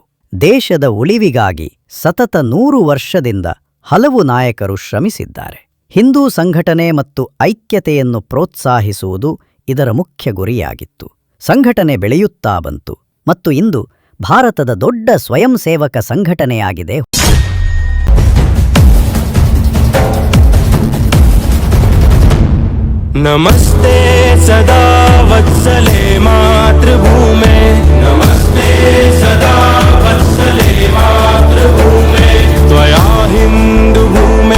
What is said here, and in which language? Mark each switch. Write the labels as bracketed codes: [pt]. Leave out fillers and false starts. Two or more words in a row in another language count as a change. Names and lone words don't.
[kn] ದೇಶದ ಉಳಿವಿಗಾಗಿ ಸತತ 100 ವರ್ಷದಿಂದ ಹಲವು ನಾಯಕರು ಶ್ರಮಿಸಿದ್ದಾರೆ. ಹಿಂದೂ ಸಂಘಟನೆ ಮತ್ತು ಐಕ್ಯತೆಯನ್ನು ಪ್ರೋತ್ಸಾಹಿಸುವುದು ಇದರ ಮುಖ್ಯ ಗುರಿಯಾಗಿತ್ತು. ಸಂಘಟನೆ ಬೆಳೆಯುತ್ತಾ ಬಂತು ಮತ್ತು ಇಂದು ಭಾರತದ ದೊಡ್ಡ ಸ್ವಯಂ ಸೇವಕ ಸಂಘಟನೆಯಾಗಿದೆ. [sa] नमस्ते सदा वत्सले मातृभूमे, नमस्ते सदा वत्सले मातृभूमे, त्वया हिन्दुभूमे